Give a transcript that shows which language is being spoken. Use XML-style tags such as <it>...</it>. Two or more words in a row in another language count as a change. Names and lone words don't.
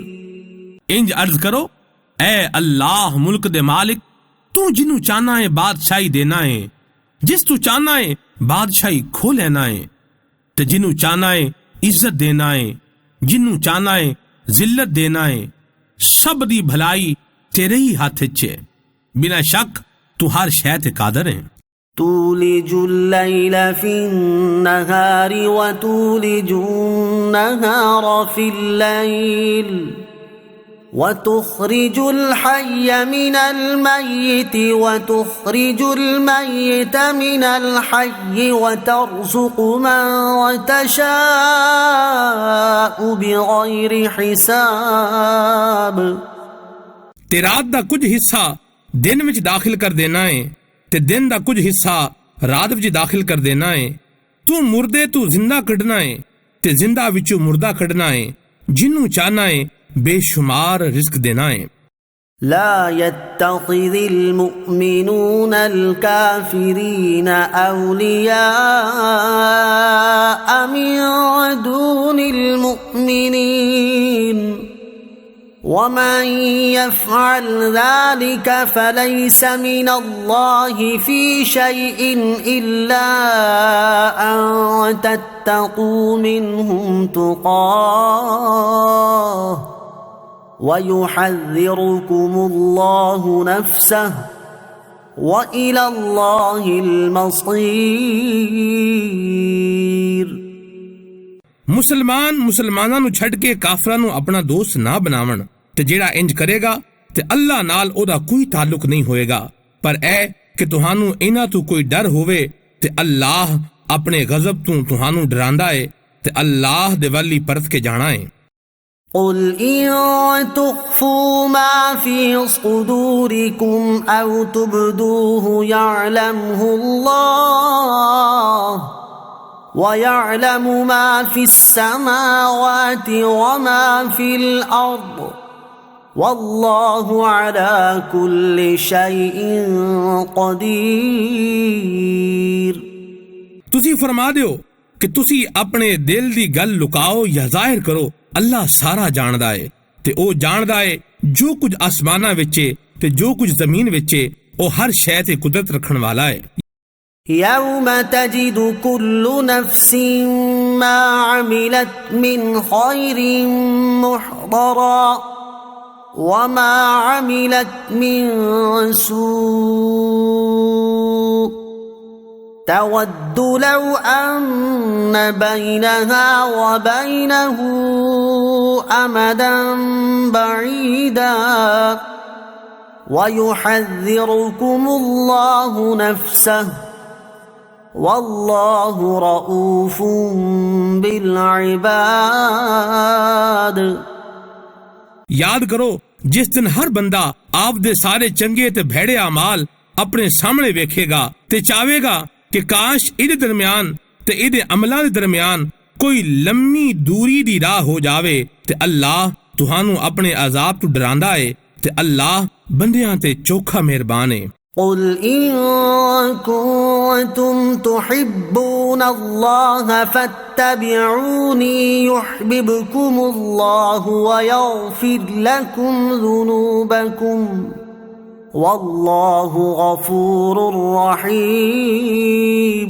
<pa>اینج عرض کرو اے اللہ ملک دے مالک توں جنہوں چاہنا ہے بادشاہی دینا ہے جس توں چاہنا ہے بادشاہی کھو لینا ہے تے جنہوں چاہنا ہے عزت دینا ہے، جنہوں چاہنا ہے ذلت دینا ہے. سب دی بھلائی تیرے ہی ہاتھ چ ہے. بنا شک توں ہر شے تے قادر ہے.</pa> <ar>تولج الليل في النهار وتولج النهار في الليل وتخرج الحي من الميت وتخرج الميت من الحي وترزق من تشاء بغير حساب.</ar> <pa>تے رات دا کجھ حصہ دن وچ داخل کر دینا ہے تے دن دا کجھ حصہ رات وچ داخل کر دینا ہے. توں مردے توں زندہ کڈھنا ہے تے زندہ وچوں مردہ کڈھنا ہے. جنہوں چاہنا ہے بے شمار رزق دینا ہے.</pa> <ar>لا يتخذ المؤمنون الكافرين أولياء من دون المؤمنين ومن يفعل ذلك فليس من الله في شيء إلا أن تتقوا منهم تقاة ويحذركم الله نفسه وإلى الله المصير.</ar> <pa>مسلمان مسلماناں نوں چھڈ کے کافراں نوں اپنا دوست نہ بناون تے جیہڑا اینج کرے گا تے اللہ نال اوہدا کوئی تعلق نہیں ہووے گا. پر اے کہ تہانوں اینہاں توں کوئی ڈر ہووے تے اللہ اپنے غضب توں تہانوں ڈراندا ہے تے اللہ دے ولّی پرت کے جانا ہے.</pa> <ar>قل إن تخفوا ما في صدوركم أو تبدوه يعلمه الله ويعلم ما في السماوات وما في الأرض والله على كل شيء قدير.</ar> <pa>تسی فرما دیو کہ تسی اپنے دل دی گل لکاؤ یا ظاہر کرو، اللہ سارا جاندا ہے تے او جاندا ہے جو کجھ اسماناں وچ تے جو کجھ زمین وچ او ہر شے تے قدرت رکھن والا ہے.</pa> <ar>يوم تجد كل نفس ما عملت من خير محضرا وما عملت من سوء تود لو أن بينها وبينه أمدا بعيدا ويحذركم الله نفسه والله رءوف بالعباد.</ar> <pa>یاد کرو جس دن ہر بندہ آپ دے سارے چنگے تے بھیڑے اعمال اپنے سامنے ویکھے گا تے چاہوے گا کہ کاش ایہدے درمیان تے ایہدے عملاں دے درمیان کوئی لمی دوری دی راہ ہو جاوے تے اللہ تہانوں اپنے عذاب توں ڈراندا ہے تے اللہ بندیاں تے چوکھا مہربان ہے.</pa> <ar>قل إن كنتم تحبون الله فاتبعوني يحببكم الله ويغفر لكم ذنوبكم والله غفور رحيم.</ar>